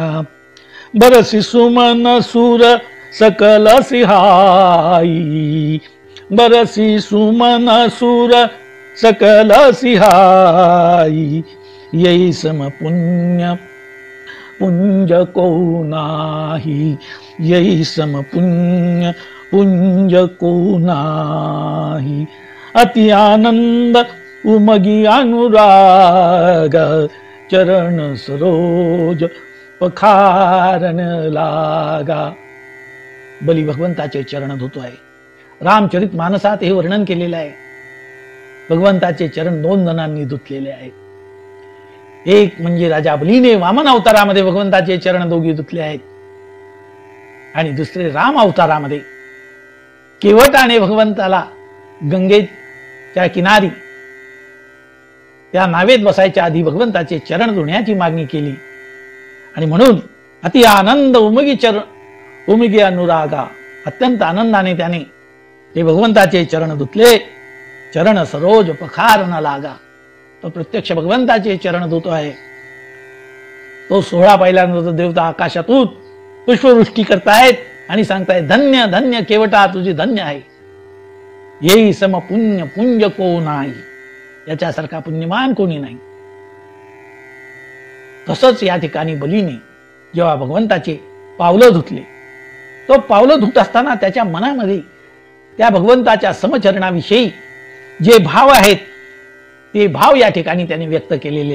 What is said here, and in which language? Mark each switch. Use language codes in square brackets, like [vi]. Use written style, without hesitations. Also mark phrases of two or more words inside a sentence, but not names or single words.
[awa] बरसी सुमन सुर सकल सिहाई, बरसी सुमन सुर सकल सिहाई, यही सम पुण्य पुंज को नाही, यही सम पुण्य पुंज को नाही. अति आनंद उमगी अनुराग, चरण सरोज पखारन लागा. [mr] बली भगवंताचे चरण धुतो आहे. रामचरित मानसात हे वर्णन केलेलं आहे. भगवंताचे चरण 2 जणांनी धुतलेले आहेत. एक म्हणजे राजा बलीने वामन अवतारामध्ये भगवंताचे चरण दोघी धुतले आहेत आणि दुसरे राम अवतारामध्ये केवटाने भगवंताला गंगेच्या किनारी त्या नावेत बसायच्या आधी भगवंताचे चरण धुण्याची मागणी केली आणि म्हणून [awa] अति आनंद उमगी अनुरागा, [mr] अत्यंत आनंदाने त्याने ते भगवंताचे चरण धुतले. [awa] चरण सरोज पखारन लागा. [mr] तो प्रत्यक्ष भगवंताचे चरण धुतो आहे. तो सोहळा पाहिल्यानंतर देवता आकाशातून पुष्पवृष्टी करतायत आणि सांगतायत, धन्य धन्य केवटा, तुझी धन्य आहे. [awa] येई सम पुण्य पुंज को नाही, [mr] याच्यासारखा पुण्यमान कोणी नाही. तसंच या ठिकाणी बलीने जेव्हा भगवंताचे पावलं धुतले, तो पावलं धुत असताना त्याच्या मनामध्ये त्या भगवंताच्या समचरणाविषयी जे भाव आहेत ते भाव या ठिकाणी त्यांनी व्यक्त केलेले.